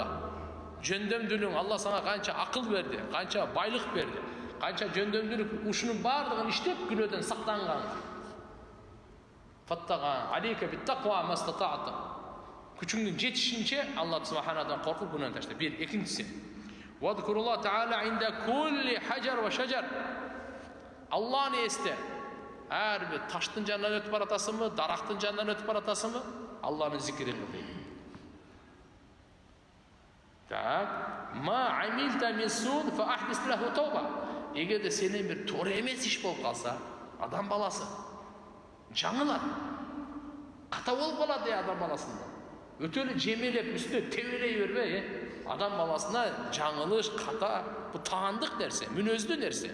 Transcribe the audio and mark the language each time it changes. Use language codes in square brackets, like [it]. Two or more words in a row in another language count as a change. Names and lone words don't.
[ky] Жөндөмдүүлүгүң, Алла сага канча акыл берди, канча байлык берди, канча жөндөмдүүлүк, ушунун баардыгын иштеп күнөөдөн сактанганга. [ar] فاتق عليك بالتقوى ما استطعت. [ky] Күчүңдүн жетишинче Алла субханахудан коркуп күнөөнү ташта. Бир, экинчиси. [ar] واذكر الله تعالى عند كل حجر وشجر. [ky] Алланы эсте. Ар бир таштын жанынан өтүп баратасыңбы, дарактын жанынан өтүп баратасыңбы, Алланын зикирин кыл дейт. Так, [ar] ما عملت من سوء فأحدث له توبة. [ky] Эгерде сенен бир туура эмес иш болуп калса, адам баласы жаңылат. Ката болуп калат адам баласында. Өтө эле жемелеп, үстүнө тебелей бербей, адам баласына жаңылыш, ката, бу таандык нерсе, мүнөздүү нерсе.